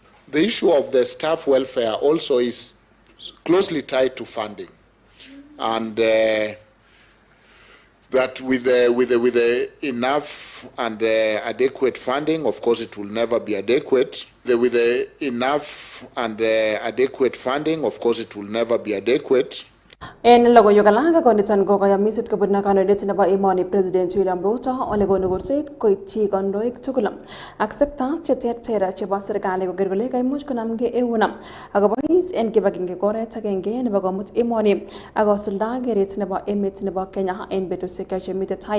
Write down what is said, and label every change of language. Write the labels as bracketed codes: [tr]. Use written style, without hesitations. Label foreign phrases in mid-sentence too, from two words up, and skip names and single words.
[en] The issue of the staff welfare also is closely tied to funding, and that with enough and adequate funding, of course it will never be adequate. With enough and adequate funding, of course it will never be adequate. [kln] En logoiywek alak koniton ko kayamiset kobun kandoindet nebo emoni President William Ruto ole konu kurset koityi kandoik tugul ak sectors cheterter chebo serikali koker kole kaimuch konamgei eun akobois en kibagenge koret agenge nebo komut emoni akosulda keret nebo emet nebo Kenya en betusiek chemiten tai.